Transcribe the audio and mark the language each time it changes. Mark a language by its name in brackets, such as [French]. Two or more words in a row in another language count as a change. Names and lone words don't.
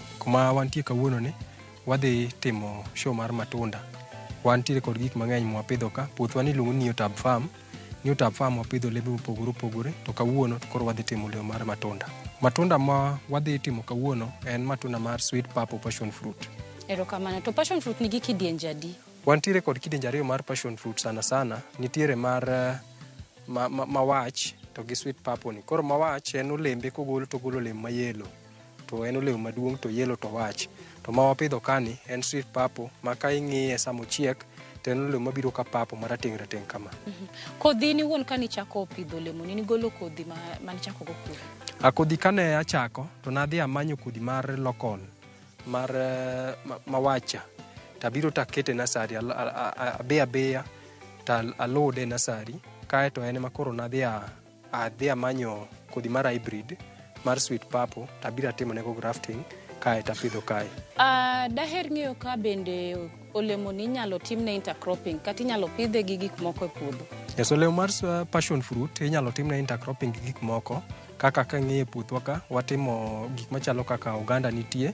[Luo (Kenya and Tanzania)] Kuma wantie kawuono ni, wadhi timo show mar matunda. Wantiere kod gik mang'eny mwapidho ka, puothwa ni luongo ni New Tab Farm. New Tab Farm wapidho olembe mopogore opogore, to kawuono koro wadhi timo olemo mar matunda. Matunda ma wadhi timo kawuono en matunda mar [English] sweet purple passion fruit. [Luo (Kenya and Tanzania)] Erokamano, to [English] passion fruit [Luo (Kenya and Tanzania)] nigi kidienje adi? Wantiere kod kidienje ariyo mar [English] passion fruit [Luo (Kenya and Tanzania)] sana sana. Nitiere mar mawach to gi [English] sweet purple [Luo (Kenya and Tanzania)] ni. Koro mawach en olembe kogolo to golo olemo ma yellow. To en olemo maduong' to yellow to wach. To ma wapidho kani en [English] sweet purple [Luo (Kenya and Tanzania)] ma ka ing'iye sama ochiek to en olemo mabiro ka purple marateng' kama. Kodhi ni wuon kani chako pidho olemo ni golo kodhi man chako go kodhi. Kodhi kane achako to nadhi amanyo kodhi mar local mar mawacha. Tabiro takete nasari abeya ta alode nasari kae to en makoro nadhi amanyo kodhi mar hybrid mar [English] sweet purple [Luo (Kenya and Tanzania)] tabiro atimo nego grafting kae tapidho kae. Daher ng'eyo ka bende olemo ni inyalo timne intercropping kata inyalo pidhe gi gik moko e puodho. Yes, olemo mar [English] passion fruit [Luo (Kenya and Tanzania)] inyalo timne intercropping gi gik moko kaka kang'iye puothwa ka watimo gik machalo kaka oganda nitie.